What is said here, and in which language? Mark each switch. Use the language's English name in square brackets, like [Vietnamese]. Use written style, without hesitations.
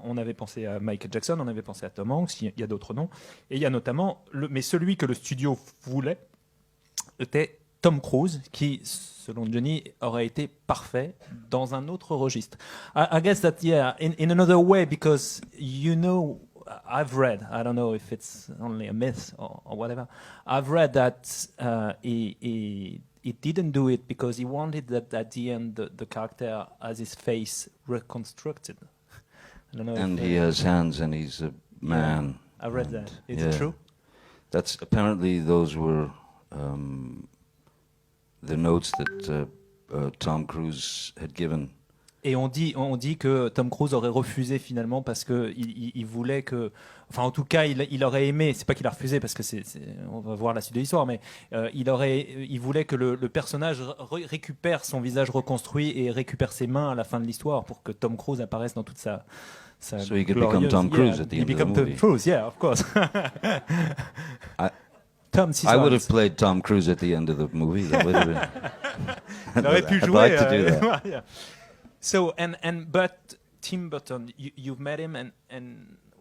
[French] On avait pensé à Michael Jackson, on avait pensé à Tom Hanks, il y a d'autres noms, et il y a notamment mais celui que le studio voulait était Tom Cruise, qui, selon Johnny, aurait été parfait dans un autre registre. [English] I guess that, yeah, in another way, because, you know, I've read, I don't know if it's only a myth or whatever, I've read that he didn't do it because he wanted that at the end the character has his face reconstructed. I don't know and he has hands and he's a man. Yeah, I read that. Is it true? That's apparently those were the notes that Tom Cruise had given. [French] Et on dit que Tom Cruise aurait refusé finalement parce que il voulait que, enfin en tout cas il aurait aimé, c'est pas qu'il a refusé parce que on va voir la suite de l'histoire, mais il voulait que le personnage récupère son visage reconstruit et récupère ses mains à la fin de l'histoire pour que Tom Cruise apparaisse dans toute sa [English] so he could become Tom Cruise at the end of the movie. Tom Cruise, yeah, of course. I would have played Tom Cruise at the end of the movie. That would have been. [French] Il aurait pu [English] I'd [French] jouer. [English] like to do that. Yeah. So but Tim Burton, you've met him, and